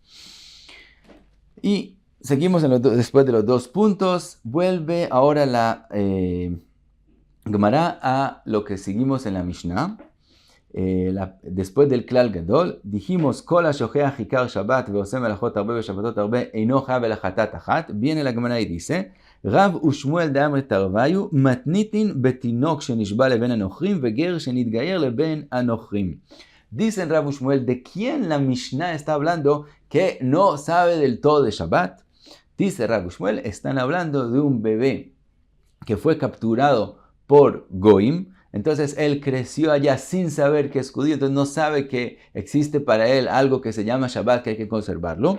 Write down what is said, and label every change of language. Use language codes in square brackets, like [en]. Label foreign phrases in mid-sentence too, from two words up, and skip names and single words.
[es] Y seguimos después de los 2 puntos, vuelve ahora la Gemara a lo que seguimos en la Mishnah. Después del [he] כלל גדול, dijimos כל השוכח עיקר שבת ועושה מלאכות הרבה ושבתות הרבה אינו חייב אלא חטאת אחת. [es] Viene la Gemara y dice [arc] רב ושמואל דאמרי תרוייהו מתניתין [he] בתינוק שנשבה לבין הנכרים וגר שנתגייר לבין הנכרים. [es] Dicen Rav ushmuel, ¿de quién la Mishnah está hablando que no sabe del todo de Shabbat? Dice Rav ushmuel, están hablando de un bebé que fue capturado por Goim. Entonces él creció allá sin saber que es judío, entonces no sabe que existe para él algo que se llama Shabbat, que hay que conservarlo.